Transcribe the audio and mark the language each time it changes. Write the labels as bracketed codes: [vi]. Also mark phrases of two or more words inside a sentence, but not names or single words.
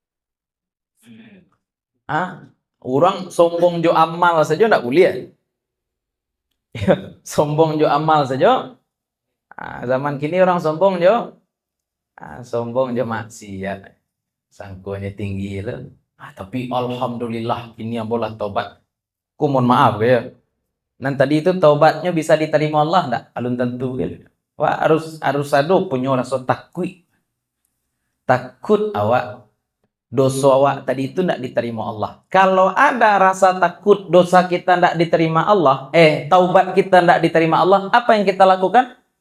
[min] Orang sombong jo amal saja ndak boleh. Sombong jo amal saja. Zaman kini orang sombong jo. Sombong je maksiat. Sangkuannya tinggi lah. [id] Tapi alhamdulillah ini yang boleh taubat. Ku mohon maaf ya. Nan tadi itu taubatnya bisa diterima Allah enggak? [min] Alun tentu gitu. [id] Wah, harus ada punya rasa takut. Takut awak dosa awak tadi itu enggak diterima Allah. Kalau ada rasa takut dosa kita enggak diterima Allah, taubat kita enggak diterima Allah, apa yang kita lakukan?